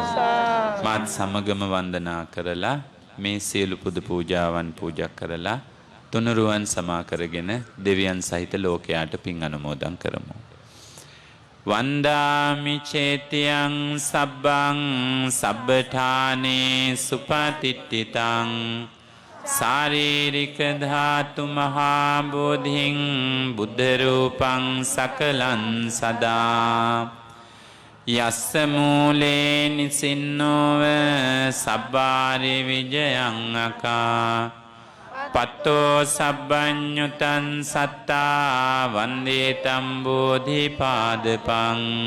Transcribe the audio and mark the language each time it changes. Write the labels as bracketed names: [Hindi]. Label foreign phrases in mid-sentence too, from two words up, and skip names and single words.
[Sinhala] මාත් සමගම වන්දනා කරලා මේ සියලු පුද පූජාවන් පූජා කරලා තුනුරුවන් සමා කරගෙන දෙවියන් සහිත ලෝකයාට පින් අනුමෝදන් කරමු. [Pali] වන්දාමි චේතියං සබ්බං සබ්බඨානේ සුපතිට්ඨිතං ශාරීරික ධාතු මහා බෝධිං බුද්ධ රූපං සකලං සදා යස්ස මූලේ නිසින්නෝව සබ්බාරි විජයං අකා පත්තෝ සබ්බඤ්ඤුතං සත්තා වන්දේ තම් බෝධිපාදපං